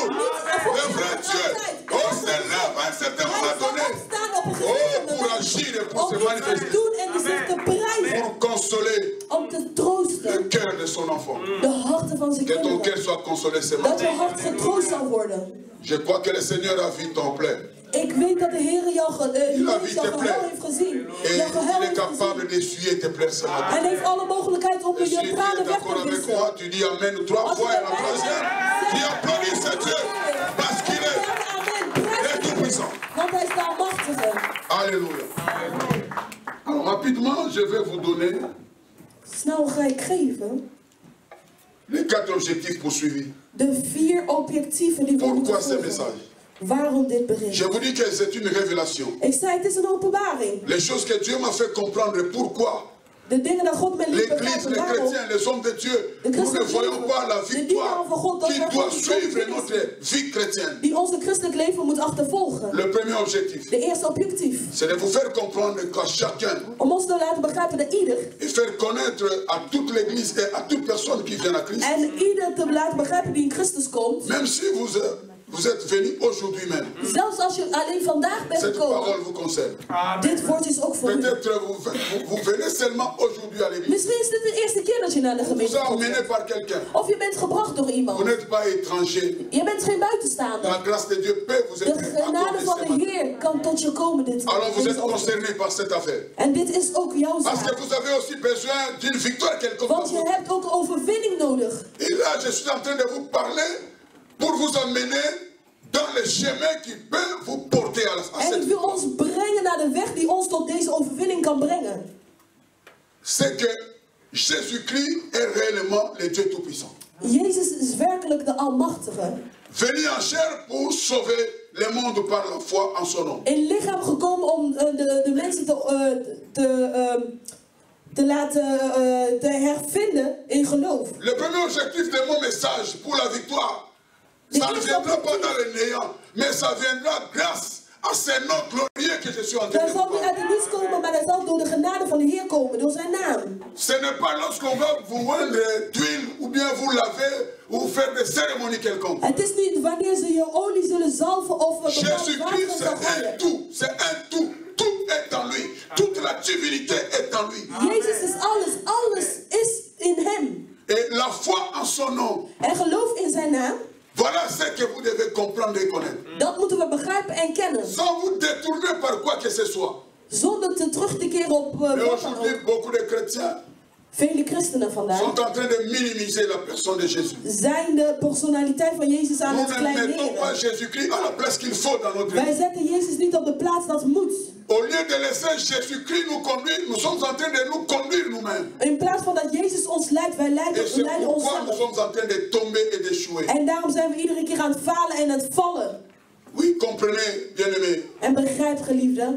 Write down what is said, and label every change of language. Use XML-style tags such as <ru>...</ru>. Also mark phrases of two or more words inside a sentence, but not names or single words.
<fr>Le vrai Dieu, on se lève à un certain moment donné. Oh, pour agir et pour se manifester. Pour consoler le cœur de son enfant. Que ton cœur soit consolé ce matin. Je crois que le Seigneur a vu ton plaie.</fr> <nl>Ik weet dat de Heer jouw gehuil heeft gezien.</nl> <fr>Il est capable d'essuyer tes plaies ce matin.</fr> <nl>Hij heeft alle mogelijkheid om je tranen weg te wissen.</nl> <fr>Tu dis amen 3 fois et la troisième. Tu applaudis ce Dieu parce qu'il est tout puissant.</fr> <nl>Want hij is de almachtige.</nl> <fr>Alléluia. Alors rapidement, je vais vous donner</fr> <nl>Snel ga ik geven</nl> <fr>les 4 objectifs poursuivis.</fr> <nl>de 4 objectieven die we moeten</nl> <fr>Pourquoi ce</fr> <nl>volgen.</nl> <fr>message?</fr> <nl>Waarom dit bericht?</nl> <fr>Je vous dis que c'est une révélation.</fr> <nl>Ik zei, het is een openbaring.</nl> <fr>Les choses que Dieu m'a fait comprendre pourquoi.</fr> <nl>De dingen dat God mij liet</nl> <fr>L'Église,</fr> <nl>begrijpen</nl> <fr>les</fr> <nl>waarom.</nl> <fr>chrétiens, les hommes de Dieu, nous ne voyons pas la victoire qui doit suivre notre vie chrétienne.</fr> <nl>Die onze christelijk leven moet achtervolgen.</nl> <fr>Le premier objectif,</fr> <nl>De eerste objectief.</nl> <fr>c'est de vous faire comprendre qu'à chacun,</fr> <nl>Om ons te laten begrijpen dat ieder.</nl> <fr>et faire connaître à toute l'Église et à toute personne qui vient à Christ,</fr> <nl>En ieder te laten begrijpen die in Christus komt.</nl> <fr>même si vous êtes venus aujourd'hui même,</fr> <nl>Zelfs als je alleen vandaag bent</nl> <fr>cette</fr> <nl>gekomen.</nl> <fr>parole vous concerne.</fr> <nl>Dit woord is ook voor u.</nl> <fr>Peut-être vous venez seulement aujourd'hui à l'église.</fr> <nl>Misschien is dit de eerste keer dat je naar de</nl> <fr>On vous</fr> <nl>gemeente</nl> <fr>a</fr> <nl>komt.</nl> <fr>emmené par quelqu'un.</fr> <nl>Of je bent gebracht door</nl> <fr>Vous</fr> <nl>iemand.</nl> <fr>n'êtes pas étranger.</fr> <nl>Je bent geen buitenstaander.</nl> <fr>La grâce de Dieu peut vous</fr> <nl>De</nl> <fr>aider.</fr> <nl>genade van de Heer kan tot je komen.</nl> <fr>Alors vous êtes</fr> <nl>Dit</nl> <fr>concerné par cette affaire.</fr> <nl>en dit is ook jouw</nl> <fr>Parce que</fr> <nl>zaak.</nl> <fr>vous avez aussi besoin d'une victoire quelque part.</fr> <nl>Want je hebt ook overwinning nodig.</nl> <fr>Et là, je suis en train de vous parler pour vous emmener dans le chemin qui peut vous porter à</fr> <nl>En</nl> <fr>cette</fr> <nl>ik wil</nl> <fr>victoire.</fr> <nl>ons brengen naar de weg die ons tot deze overwinning kan brengen.</nl> <fr>C'est que Jésus-Christ est réellement le Dieu Tout-Puissant.</fr> <nl>Jezus is werkelijk de Almachtige.</nl> <fr>Venu en chair pour sauver le monde par la foi en son nom.</fr> <nl>In lichaam gekomen om de mensen te laten te hervinden in geloof.</nl> <fr>Le premier objectif de mon message pour la victoire, ça ne viendra pas dans le néant, mais ça viendra grâce à ce nom glorieux que je suis en train</fr> <nl>Dat de zal</nl> <fr>vous</fr> <nl>niet uit</nl> <fr>parler.</fr> <nl>het niets komen, maar dat zal door de genade van de Heer komen, door zijn naam.</nl> <fr>Ce n'est pas lorsqu'on va vous oindre d'huile ou bien vous laver ou faire des cérémonies quelconques.</fr> <nl>Het is niet wanneer ze je olie zullen zalven of bepaald</nl> <fr>Jésus-Christ,</fr> <nl>water</nl> <fr>c'est</fr> <nl>zal</nl> <fr>un</fr> <nl>gooien.</nl> <fr>tout, c'est un tout. Tout est en lui. Toute la divinité est en lui.</fr> <nl>Jezus is alles, alles is in hem.</nl> <fr>Et la foi en son nom,</fr> <nl>En geloof in zijn naam,</nl> <fr>voilà ce que vous devez comprendre et connaître.</fr> <nl>dat moeten we begrijpen en kennen.</nl> <fr>Sans vous détourner par quoi que ce soit.</fr> <nl>Zonder terug te keren op</nl> <fr>Mais</fr> <nl>wat dan</nl> <fr>aujourd'hui,</fr> <nl>ook.</nl> <fr>beaucoup de chrétiens</fr> <nl>Vele christenen vandaag</nl> <fr>sont en train de minimiser la personne de Jésus.</fr> <nl>zijn de personaliteit van Jezus aan</nl> <fr>Nous</fr> <nl>het</nl> <fr>ne mettons pas</fr> <nl>kleineren.</nl> <fr>Jésus-Christ à la place qu'il faut dans notre</fr> <nl>Wij</nl> <fr>vie.</fr> <nl>zetten Jezus niet op de plaats dat moet.</nl> <fr>Au lieu de laisser Jésus-Christ nous conduire, nous sommes en train de nous conduire nous-mêmes.</fr> <nl>In plaats van dat Jezus ons leidt, wij</nl> <fr>Et</fr> <nl>leiden</nl> <fr>c'est pourquoi nous</fr> <nl>onszelf.</nl> <fr>sommes en train de tomber et d'échouer.</fr> <nl>En daarom zijn we iedere keer aan het falen en het vallen.</nl> <fr>Oui, comprenez, bien-aimés.</fr> <nl>En begrijp, geliefde,</nl>